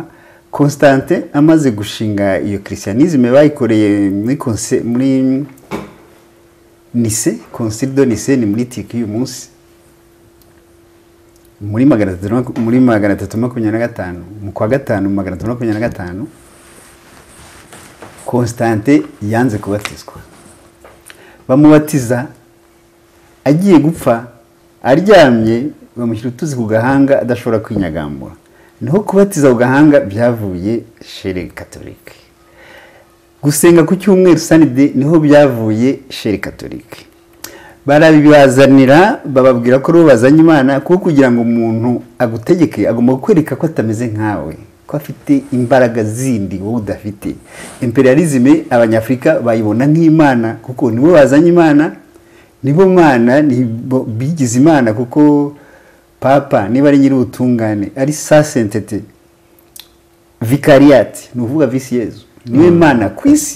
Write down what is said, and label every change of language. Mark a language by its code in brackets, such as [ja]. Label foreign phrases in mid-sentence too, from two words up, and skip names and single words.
[rw] Constante amaze gushinga iyo christianisme bayikoreye muri Nice, Concile de Nice, ni muri Turkiya uyu munsi, muri 325 mu kwa 5 325. Constante yanze kubatizwa. Bamubatiza agiye gupfa, aryamye, bamushyira utuzi ku gahanga adashobora kwinyagambura. Niho kubatiza ku gahanga byavuye [fr] chez catholique. [rw] Gusenga ku cyumweru Sunday niho byavuye [fr] chez catholique. [rw] Barabibazanira, bababwira ko bazanye Imana, kuko kugira ngo umuntu agutegeke agomba kwereka ko atameze nkawe, ko afite imbaraga zindi wowe udafite. Imperialisme Abanyafrika bayibona nk'Imana, kuko nibo bazanye Imana, nibo Mana, nibo bigize Imana, kuko Papa niba ari nyiri ubutungane, ari [fr] sa sainteté, [rw] vicariat, nuvuga visi Yesu, niwe Mana ku isi.